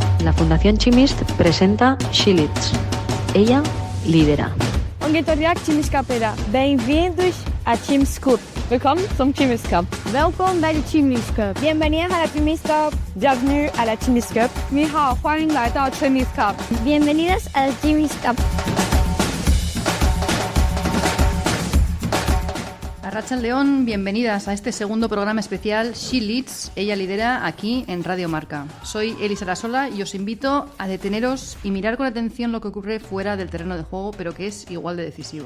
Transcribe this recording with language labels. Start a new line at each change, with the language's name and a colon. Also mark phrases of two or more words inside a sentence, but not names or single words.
Spanish: La Fundación Chimist presenta She Leads. Ella lidera.
Basque: Onde etorriak Chimiskapera.
Portuguese: Bem-vindos a Chimist Club.
German: Willkommen zum Chimist Club.
Dutch: Welkom bij de Chimist Club.
Spanish: Bienvenidos a la Chimist Club.
French: Bienvenue à la Chimist Club.
Chinese: 你好，欢迎来到 Chimist Club.
Spanish: Bienvenidos al Chimist Club. Arratsaldeon, bienvenidas a este segundo programa especial She Leads, ella lidera, aquí en Radio Marca. Soy Elisa Rasola y os invito a deteneros y mirar con atención lo que ocurre fuera del terreno de juego, pero que es igual de decisivo.